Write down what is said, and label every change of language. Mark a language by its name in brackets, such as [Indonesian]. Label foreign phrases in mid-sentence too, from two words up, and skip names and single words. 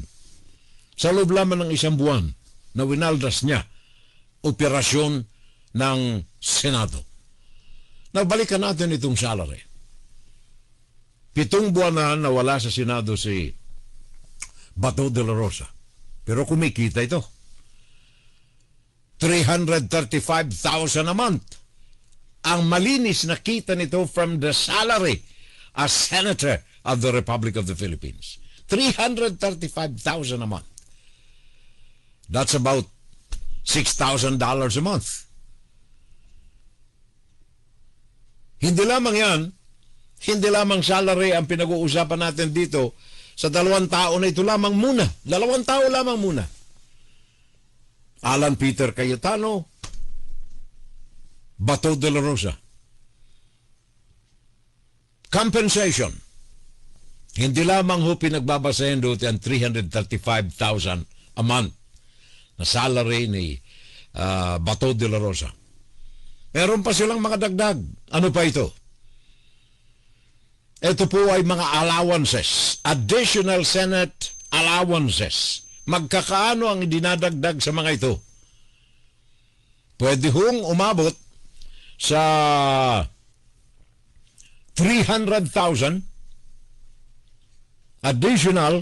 [Filipino] Sa loob lamang ng 1 buwan na winaldas niya operasyon ng Senado. Nagbalikan natin itong salary. 7 buwan na nawala sa Senado si Bato de la Rosa. Pero kumikita ito. [English] 335,000 a month. [Filipino] Ang malinis na kita nito [English] from the salary as Senator of the Republic of the Philippines. 335,000 a month. That's about $6,000 a month. [Filipino] Hindi lamang yan, hindi lamang salary ang pinag-uusapan natin dito sa 2 tao na ito lamang muna. 2 tao lamang muna. Alan Peter Cayetano, Bato de la Rosa. Compensation. Hindi lamang ho pinagbabasahin doon ang 335,000 [English] a month [Filipino] na salary ni Bato de la Rosa. Meron pa silang mga dagdag. Ano pa ito? Ito po ay mga allowances. [English] Additional Senate allowances. [Filipino] Magkakaano ang dinadagdag sa mga ito? Pwede hong umabot sa 300,000 additional.